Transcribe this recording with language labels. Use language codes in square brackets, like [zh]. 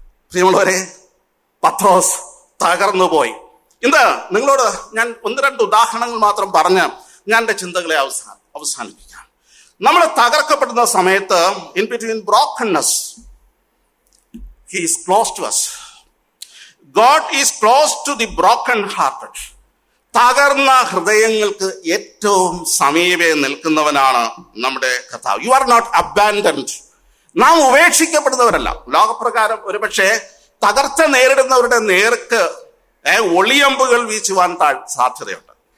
[ml] പ്രിയമുള്ളവരെ, പത്രോസ് തകർന്നു പോയി. ഇന്ന് നിങ്ങളോട് ഞാൻ 1-2 ഉദാഹരണങ്ങൾ മാത്രം പറഞ്ഞ് ഞാൻ എൻ്റെ ചിന്തകളെ അവസാനിപ്പിക്കാം. നമ്മൾ തകർക്കപ്പെടുന്ന സമയത്ത്, [en] In between brokenness, He is close to us. God is close to the broken hearted. [ml] തകർന്ന ഹൃദയങ്ങൾക്ക് ഏറ്റവും സമീപേ നിൽക്കുന്നവനാണ് നമ്മുടെ കർത്താവ്. [en] You are not abandoned. [ml] നാം ഉപേക്ഷിക്കപ്പെടുന്നവരല്ല. ലോകപ്രകാരം ഒരുപക്ഷെ തകർച്ച നേരിടുന്നവരുടെ നേർക്ക് ഒളിയമ്പുകൾ വീശുവാൻ സാധ്യതയുണ്ട്.